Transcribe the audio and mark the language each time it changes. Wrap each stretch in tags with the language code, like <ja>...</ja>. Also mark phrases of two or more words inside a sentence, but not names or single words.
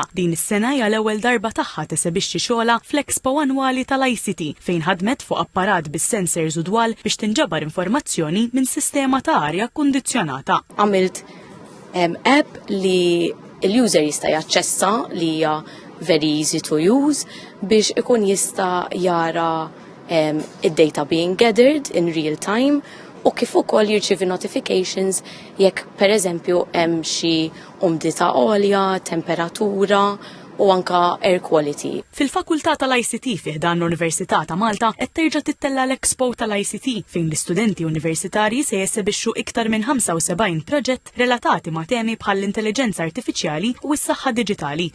<mt>Din is-sena hija l-ewwel darba tagħha tisebixxi xogħla fl-Expo annwali tal-ICT fejn ħadmet fuq apparat bis-sensors u dwal biex tinġabar informazzjoni minn sistema ta' arja kundizzjonata. Għamilt app li l-user jista' jaċċessa li hija</mt> <en>very easy to use</en> <mt>biex ikun jista' jara id-data</mt> <en>being gathered in real time</en> <mt>u kif ukoll jirċievi notifications jekk pereżempju hemm xi umdità għolja, temperatura u anka</mt> <en>air quality.</en> <mt>Fil-Fakultà tal-ICT fih dan l-Università ta' Malta qed terġa' tittella l-Expo tal-ICT fejn l-istudenti universitarji se jessebixxu iktar minn 75 proġett relatati ma' temi bħall-intelligenza artifiċjali u s-saħħa diġitali.</mt>